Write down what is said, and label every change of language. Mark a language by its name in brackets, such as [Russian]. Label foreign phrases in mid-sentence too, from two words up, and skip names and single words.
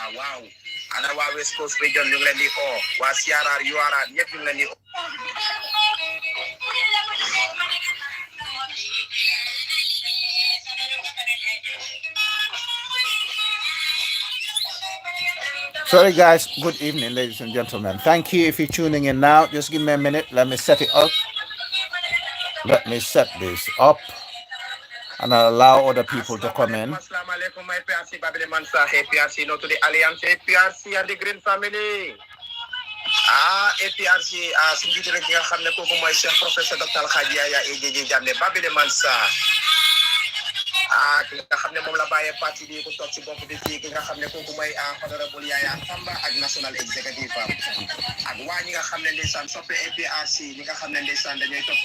[English] wow. [Wolof] Ana waa West Coast region ñu ngi leen di oo waa CRR URR ñëpp ñu ngi leen di oo. [English] Sorry, guys. Good evening, ladies and gentlemen. Thank you if you're tuning in now. Just give me a minute. Let me set it up. Let me set this up and I'll allow other people to come in. [Arabic] Assalamu alaikum, [English] APRC, Babili Mansa, APRC, no to the Alliance, APRC and the Green Family. [Wolof] APRC, suñu jiite rek nga xam ne kooku mooy Cheikh Professeur Dr Alhaji Yaya AJJ Jammeh Babili Mansa. Ki nga xam ne moom la bàyyee parti bi ku toog ci bopp bi fii ki nga xam ne kooku mooy honorable Yaya Tamba ak [English] national executive [Wolof] ak waa ñi nga xam ne ndeysaan soppe APRC ñi nga xam ne ndeysaan dañuy topp